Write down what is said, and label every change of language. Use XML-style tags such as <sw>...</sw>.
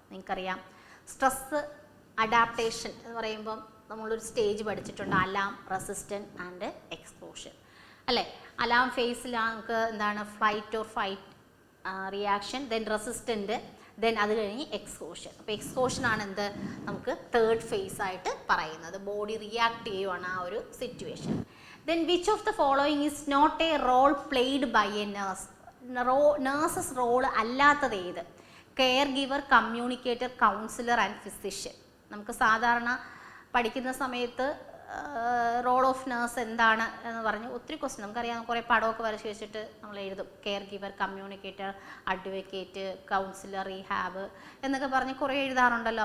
<ml>നിങ്ങൾക്കറിയാം stress adaptation എന്ന് പറയുമ്പം നമ്മളൊരു സ്റ്റേജ് പഠിച്ചിട്ടുണ്ട്, അലാം, റെസിസ്റ്റൻറ്റ് ആൻഡ് എക്സ്പോഷൻ അല്ലേ? അലാം ഫേസിൽ നമുക്ക് എന്താണ് flight or fight reaction, then resistant, then അത് കഴിഞ്ഞ് എക്സ്പോഷൻ. അപ്പോൾ എക്സ്പോഷനാണ് എന്ത് നമുക്ക് തേർഡ് ഫേസ് ആയിട്ട് പറയുന്നത്. ബോഡി റിയാക്ട് ചെയ്യുവാണ് ആ ഒരു situation.</ml> <en>Then which of the following is not a role played by a nurse?</en> <ml>Nurses role അല്ലാത്തത് ഏത്? Care giver, communicator, councillor and physician. നമുക്ക് സാധാരണ പഠിക്കുന്ന സമയത്ത് റോൾ ഓഫ് നേഴ്സ് എന്താണ് എന്ന് പറഞ്ഞ് ഒത്തിരി ക്വസ്റ്റ്യൻ നമുക്കറിയാം, കുറേ പടമൊക്കെ വരച്ച് വെച്ചിട്ട് നമ്മൾ എഴുതും. Care giver, communicator, advocate, councillor, rehab എന്നൊക്കെ പറഞ്ഞ് കുറേ എഴുതാറുണ്ടല്ലോ.</ml>